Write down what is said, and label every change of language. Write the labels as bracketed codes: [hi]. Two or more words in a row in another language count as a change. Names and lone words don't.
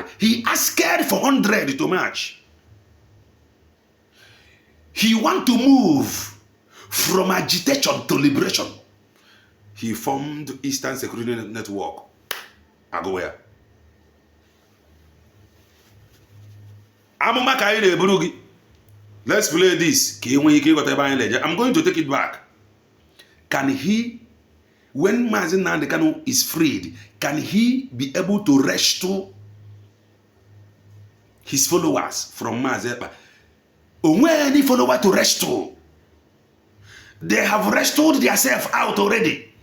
[en] He asked for 100 to march. He want to move from agitation to liberation. He formed Eastern Security Network. I go where? [ig] amụma ka anyị na-eburu gị. [en] Let's play this [ig] ka ị nwee ike ịghọta ebe anyị na-eje. [en] I'm going to take it back. Can he, when Mazi Nnamdi Kanu is freed, can he be able to restore his followers from Mazi Ekpa? Onwe any follower to restore. They have restored themselves out already.